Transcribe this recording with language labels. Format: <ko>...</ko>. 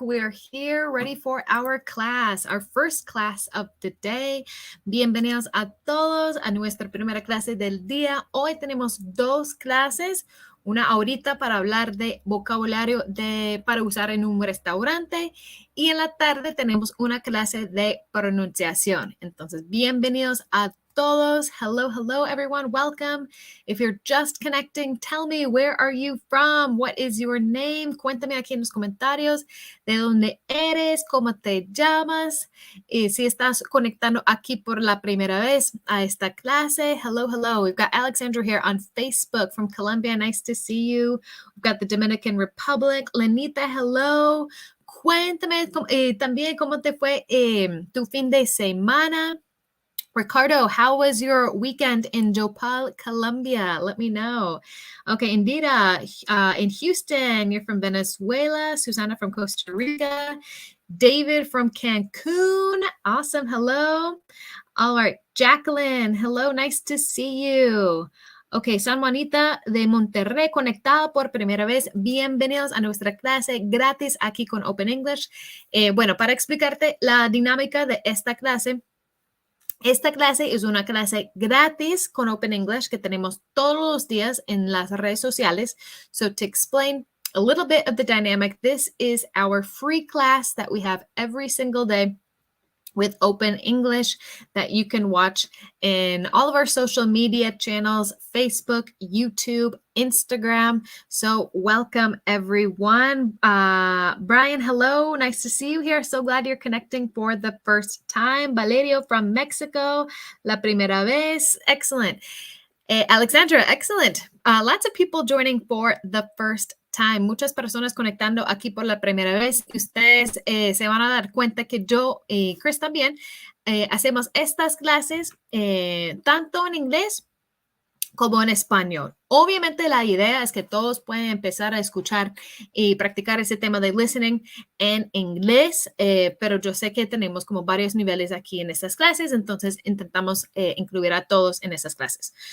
<en>We're here ready for our class, our first class of the day.</en> <es>Bienvenidos a todos a nuestra primera clase del día. Hoy tenemos dos clases. Una ahorita para hablar de vocabulario para usar en un restaurante y en la tarde tenemos una clase de pronunciación. Entonces, bienvenidos a todos.</es> <en>Hello, everyone. Welcome. If you're just connecting, tell me, where are you from? What is your name?</en> <es>Cuéntame aquí en los comentarios de dónde eres, cómo te llamas. Y si estás conectando aquí por la primera vez a esta clase, hello.</es> <en>We've got Alexandra here on Facebook from Colombia. Nice to see you. We've got the Dominican Republic. Lenita, hello. Cuéntame también cómo te fue tu fin de semana. Ricardo, how was your weekend in Jopal, Colombia? Let me know. Okay, Indira, in Houston, you're from Venezuela. Susana from Costa Rica. David from Cancun. Awesome, hello. All right, Jacqueline, hello, nice to see you.</en> <es>Ok, San Juanita de Monterrey, conectado por primera vez. Bienvenidos a nuestra clase gratis aquí con Open English. Bueno, para explicarte la dinámica de esta clase es una clase gratis con Open English que tenemos todos los días en las redes sociales.</es> <en>So to explain a little bit of the dynamic, this is our free class that we have every single day with Open English that you can watch in all of our social media channels, Facebook, YouTube, Instagram. So welcome, everyone. Brian, hello. Nice to see you here. So glad you're connecting for the first time. Valerio from Mexico,</en> <es>la primera vez.</es> <en>Excellent. Alexandra, excellent. Lots of people joining for the first time.</en> <es>Muchas personas conectando aquí por la primera vez. Ustedes se van a dar cuenta que yo y Chris también hacemos estas clases tanto en inglés como en español. Obviamente la idea es que todos pueden empezar a escuchar y practicar ese tema de listening en inglés, pero yo sé que tenemos como varios niveles aquí en estas clases, entonces intentamos incluir a todos en esas clases.</es>